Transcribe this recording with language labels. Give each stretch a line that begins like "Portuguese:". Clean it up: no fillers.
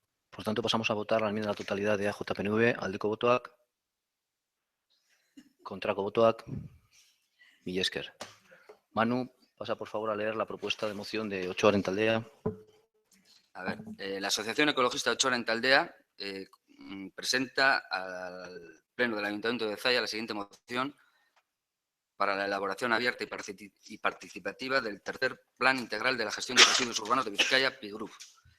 Spanish: Por tanto, pasamos a votar la enmienda a la totalidad de AJPNV.
Basque: Aldeko botoak, kontrako botoak, mila esker.
Spanish: Manu, pasa por favor a leer la propuesta de moción de Ochoa Aldea. A ver, la Asociación Ecologista Ochoa Aldea presenta al Pleno del Ayuntamiento de Zalla la siguiente moción para la elaboración abierta y participativa del tercer Plan Integral de la Gestión de Residuos Urbanos de Vizcaya, PIGRUF.